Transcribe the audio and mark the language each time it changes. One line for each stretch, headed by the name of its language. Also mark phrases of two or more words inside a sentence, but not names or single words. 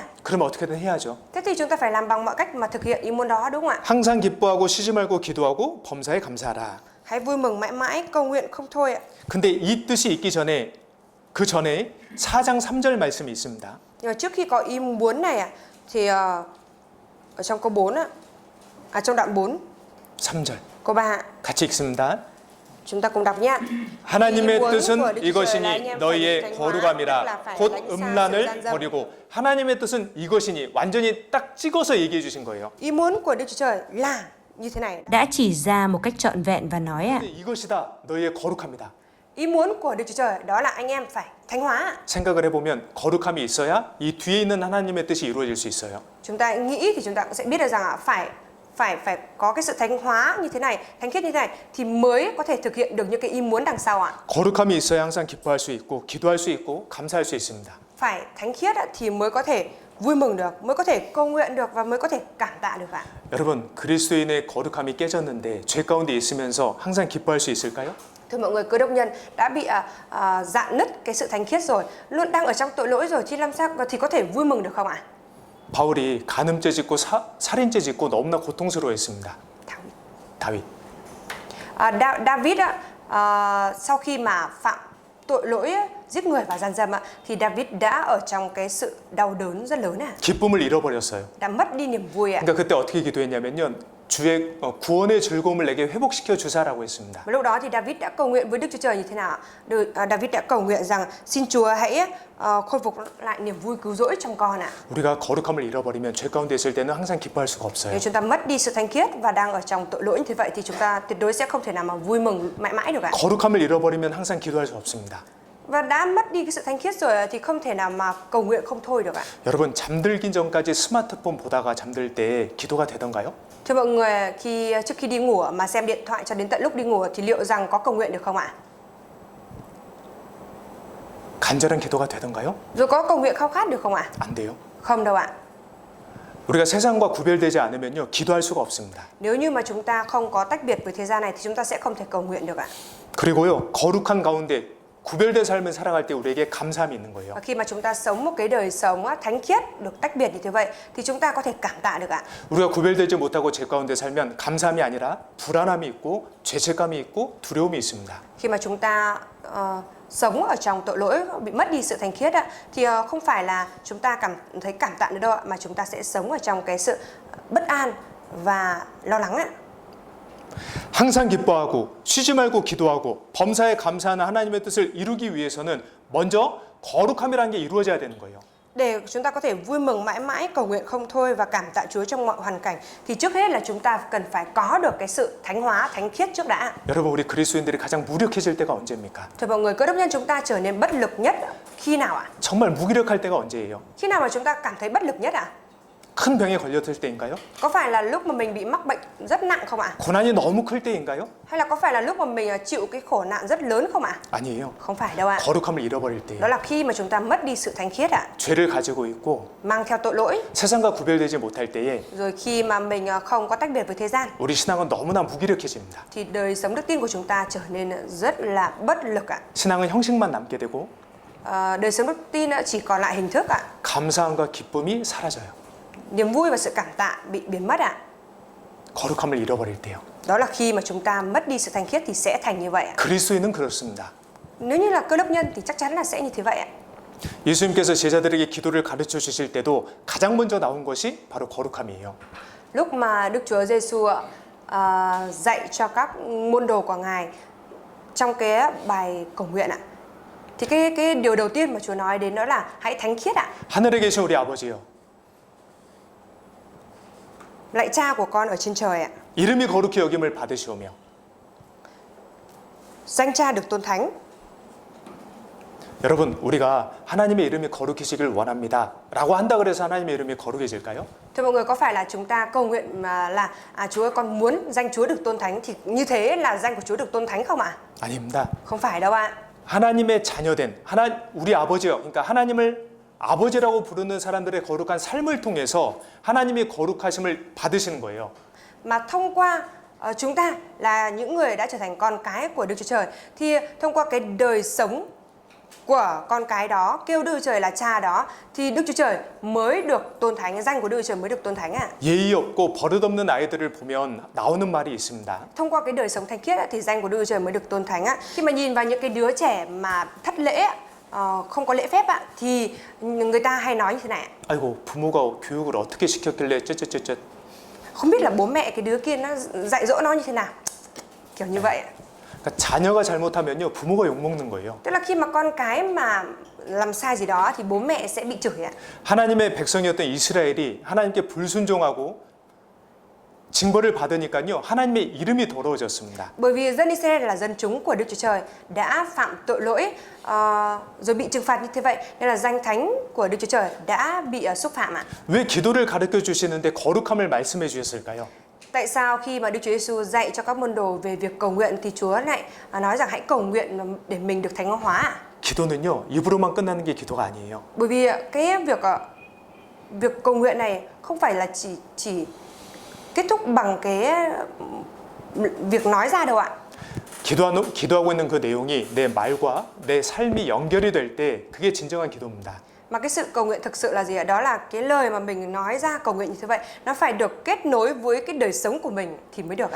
Korean: 그럼 어떻게든 해야죠.
Vietnamese: Thế thì chúng ta phải làm bằng mọi cách mà thực hiện ý muốn đó, đúng không ạ?
Korean: 항상 기뻐하고 쉬지 말고 기도하고 범사에 감사하라.
Vietnamese: Hãy vui mừng mãi mãi, cầu nguyện không thôi ạ.
Korean: 근데 이 뜻이 있기 전에 그 전에 4장 3절 말씀이 있습니다.
Vietnamese: Nhưng mà trước khi có ý muốn này ạ thì ở trong câu 4 ạ, trong đoạn 4
Korean: 3절
Vietnamese: câu 3 ạ.
Korean: 같이 읽습니다.
Vietnamese: Chúng ta cùng đọc nhé.
Korean: 하나님의 뜻은 이것이니 너희의 거룩함이라 곧 음란을 버리고 하나님의 뜻은 이것이니 완전히 딱 찍어서 얘기해 주신 거예요.
Vietnamese: Ý muốn của Đức Chúa Trời là như thế này. Đã chỉ ra một cách trọn vẹn và nói ạ.
Korean: 이것이다 너희의 거룩함이다.
Vietnamese: Ý muốn của Đức Chúa Trời đó là anh em phải thánh hóa.
Korean: 생각을 해보면 거룩함이 있어야 이 뒤에 있는 하나님의 뜻이 이루어질 수 있어요.
Vietnamese: Chúng ta nghĩ thì chúng ta cũng sẽ biết được rằng phải có cái sự thánh hóa như thế này, thánh khiết như thế này thì mới có thể thực hiện được những cái ý muốn đằng sau ạ.
Korean: 거룩함이 있어야 항상 기뻐할 수 있고 기도할 수 있고 감사할 수 있습니다.
Vietnamese: Phải thánh khiết thì mới có thể vui mừng được, mới có thể cầu nguyện được và mới có thể cảm tạ được ạ.
Korean: 여러분, 그리스도인의 거룩함이 깨졌는데 죄 가운데 있으면서 항상 기뻐할 수 있을까요?
Vietnamese: Thưa mọi người, cơ đốc nhân đã bị rạn nứt cái sự thánh khiết rồi, luôn đang ở trong tội lỗi rồi thì làm sao thì có thể vui mừng được không ạ?
Korean: 바울이 간음죄 짓고 살인죄 짓고 너무나 고통스러워했습니다. 다윗.
Vietnamese: David sau khi mà phạm tội lỗi giết người và gian dâm thì David đã ở trong cái sự đau đớn rất lớn
Korean: 기쁨을 잃어버렸어요.
Vietnamese: đã mất đi niềm vui ạ.
Korean: 그러니까 그때 어떻게 기도했냐면요. 주의 구원의 즐거움을 내게 회복시켜 주사라고 했습니다.
Vietnamese: Và lúc đó thì David đã cầu nguyện với Đức Chúa Trời như thế nào? David đã cầu nguyện rằng xin Chúa hãy khôi phục lại niềm vui cứu rỗi trong con ạ.
Korean: 우리가 거룩함을 잃어버리면 죄 가운데 있을 때는 항상 기뻐할 수가 없어요.
Vietnamese: Nếu chúng ta mất đi sự thánh khiết và đang ở trong tội lỗi như thế vậy thì chúng ta tuyệt đối sẽ không thể nào mà vui mừng mãi mãi được ạ.
Korean: 거룩함을 잃어버리면 항상 기도할 수 없습니다.
Vietnamese: Và đã mất đi cái sự thánh khiết rồi thì không thể nào mà cầu nguyện không thôi được ạ.
Korean: 여러분, 잠들기 전까지 스마트폰 보다가 잠들 때 기도가 되던가요?
Vietnamese: Thưa mọi người, trước khi đi ngủ mà xem điện thoại cho đến tận lúc đi ngủ thì liệu rằng có cầu nguyện được không ạ?
Korean: 간절한 기도가 되던가요?
Vietnamese: Rồi có cầu nguyện khao khát được không ạ?
Korean: 안 돼요.
Vietnamese: Không đâu ạ.
Korean: 우리가 세상과 구별되지 않으면요, 기도할 수가 없습니다.
Vietnamese: Nếu như mà chúng ta không có tách biệt với thế gian này thì chúng ta sẽ không thể cầu nguyện được ạ.
Korean: 그리고요, 거룩한 가운데 구별된 삶을 살아갈 때 우리에게 감사함이 있는 거예요.
Vietnamese: Và khi mà chúng ta sống một cái đời sống thánh khiết được tách biệt như thế vậy thì chúng ta có thể cảm tạ được ạ.
Korean: 우리가 구별되지 못하고 죄 가운데 살면 감사함이 아니라 불안함이 있고 죄책감이 있고 두려움이 있습니다.
Vietnamese: Khi mà chúng ta sống ở trong tội lỗi, bị mất đi sự thánh khiết thì không phải là chúng ta cảm thấy cảm tạ nữa đâu ạ, mà chúng ta sẽ sống ở trong cái sự bất an và lo lắng ạ.
Korean: 항상 기뻐하고 쉬지 말고 기도하고 범사에 감사하는 하나님의 뜻을 이루기 위해서는 먼저 거룩함이라는 게 이루어져야 되는 거예요.
Vietnamese: Để chúng ta có thể vui mừng mãi mãi, cầu nguyện không thôi và cảm tạ Chúa trong mọi hoàn cảnh thì trước hết là chúng ta cần phải có được cái sự thánh hóa, thánh khiết trước đã.
Korean: 여러분, 우리 그리스도인들이 가장 무력해질 때가 언제입니까?
Vietnamese: Thưa mọi người, cơ đốc nhân chúng ta trở nên bất lực nhất khi nào ạ?
Korean: 정말 무기력할 때가 언제예요?
Vietnamese: Khi nào mà chúng ta cảm thấy bất lực nhất ạ?
Korean: 큰 병에 걸렸을 때인가요?
Vietnamese: Có phải là lúc mà mình bị mắc bệnh rất nặng không ạ?
Korean: 고난이 너무 클 때인가요?
Vietnamese: Hay là có phải là lúc mà mình chịu cái khổ nạn rất lớn không ạ?
Korean: 아니에요.
Vietnamese: Không phải đâu ạ.
Korean: 거룩함을 잃어버릴 때예요.
Vietnamese: Đó là khi mà chúng ta mất đi sự thánh khiết ạ,
Korean: 죄를 가지고 있고
Vietnamese: mang theo tội lỗi,
Korean: 세상과 구별되지 못할 때에
Vietnamese: rồi khi mà mình không có tách biệt với thế gian
Korean: 우리 신앙은 너무나 무기력해집니다.
Vietnamese: thì đời sống đức tin của chúng ta trở nên rất là bất lực ạ.
Korean: 신앙은 형식만 남게 되고
Vietnamese: Đời sống đức tin chỉ còn lại hình thức ạ.
Korean: 감사함과 기쁨이 사라져요.
Vietnamese: Niềm vui và sự cảm tạ bị biến mất ạ.
Korean: 거룩함을 잃어버릴 때요.
Vietnamese: Đó là khi mà chúng ta mất đi sự thánh khiết thì sẽ thành như vậy ạ.
Korean: 그리스도인은 그렇습니다.
Vietnamese: Nếu như là cơ đốc nhân thì chắc chắn là sẽ như thế vậy ạ.
Korean: 예수님께서 제자들에게 기도를 가르쳐 주실 때도 가장 먼저 나온 것이 바로 거룩함이에요.
Vietnamese: Lúc mà Đức Chúa Giêsu dạy cho các môn đồ của Ngài trong cái bài cầu nguyện ạ, thì cái điều đầu tiên mà Chúa nói đến đó là hãy thánh khiết ạ.
Korean: 하늘에 계신 우리 아버지요.
Vietnamese: Lạy Cha của con ở trên trời ạ.
Korean: 이름이 거룩히 여김을 받으시오며
Vietnamese: Danh Cha được tôn thánh.
Korean: 여러분, 우리가 하나님의 이름이 거룩해지길 원합니다 라고 한다 그래서 하나님의 이름이 거룩해질까요?
Vietnamese: Thưa mọi người, có phải là chúng ta cầu nguyện mà là Chúa ơi, con muốn danh Chúa được tôn thánh thì như thế là danh của Chúa được tôn thánh không ạ?
Korean: 아닙니다.
Vietnamese: Không phải đâu ạ.
Korean: 하나님의 자녀된 우리 아버지요. 그러니까 하나님을 아버지라고 부르는 사람들의 거룩한 삶을 통해서 하나님의 거룩하심을 받으시는 거예요.
Vietnamese: Mà thông qua chúng ta là những người đã trở thành con cái của Đức Chúa Trời thì thông qua cái đời sống của con cái đó, kêu Đức Chúa Trời là Cha đó thì Đức Chúa Trời mới được tôn thánh, danh của Đức Chúa Trời mới được tôn thánh ạ.
Korean: 예의 없고 버릇없는 아이들을 보면 나오는 말이 있습니다.
Vietnamese: Thông qua cái đời sống thánh khiết thì danh của Đức Chúa Trời mới được tôn thánh ạ. Khi mà nhìn vào những cái đứa trẻ mà thất lễ, không có lễ phép thì người ta hay nói như thế này ạ.
Korean: 아이고, 부모가 교육을 어떻게 시켰길래 쯧쯧쯧쯧.
Vietnamese: Không biết là bố mẹ cái đứa kia nó dạy dỗ nó như thế nào, kiểu như vậy ạ.
Korean: 그러니까 자녀가 잘못하면요, 부모가 욕먹는 거예요.
Vietnamese: Tức là khi mà con cái mà làm sai gì đó thì bố mẹ sẽ bị chửi ạ.
Korean: 하나님의 백성이었던 이스라엘이 하나님께 불순종하고 징벌을 받으니까요. 하나님의 이름이 더러워졌습니다.
Vietnamese: Bởi vì dân Israel là dân chúng của Đức Chúa Trời đã phạm tội lỗi rồi bị trừng phạt như thế vậy, nên là danh thánh của Đức Chúa Trời đã bị xúc phạm ạ.
Korean: 왜 기도를 가르쳐 주시는데 거룩함을 말씀해 주셨을까요?
Vietnamese: Tại sao khi mà Đức Chúa Giêsu dạy cho các môn đồ về việc cầu nguyện thì Chúa lại nói rằng hãy cầu nguyện để mình được thánh hóa ạ?
Korean: 기도는요. 입으로만 끝나는 게 기도가 아니에요.
Vietnamese: Bởi vì cái việc cầu nguyện này không phải là chỉ kết thúc bằng cái việc nói ra đâu ạ.
Korean: 기도하고 있는 그 내용이 내 말과 내 삶이 연결이 될 때 그게 진정한 기도입니다.
Vietnamese: Mà cái sự cầu nguyện thực sự là gì ạ? Đó là cái lời mà mình nói ra cầu nguyện như thế vậy, nó phải được kết nối với cái đời sống của mình thì mới được ạ.